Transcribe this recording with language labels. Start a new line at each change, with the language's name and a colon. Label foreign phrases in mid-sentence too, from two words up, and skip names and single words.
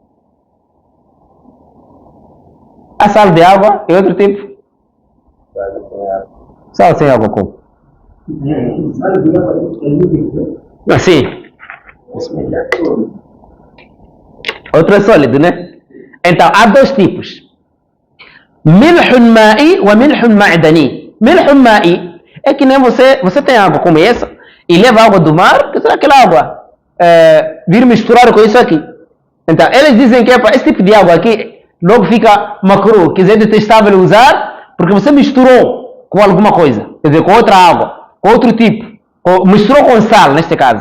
Portuguese: Há sal de água e outro tipo? Sal sem água como? Sim. Outro é sólido, né? Então, há dois tipos.
Arabic: ملح مائي وملح معدني. ملح مائي
Portuguese: é que nem você tem água como essa e leva água do mar, que será aquela água vir misturar com isso aqui. Então, eles dizem que esse tipo de água aqui logo fica macru, quer dizer, detestável usar, porque você misturou com alguma coisa, quer dizer, com outra água, com outro tipo, misturou com sal, neste caso.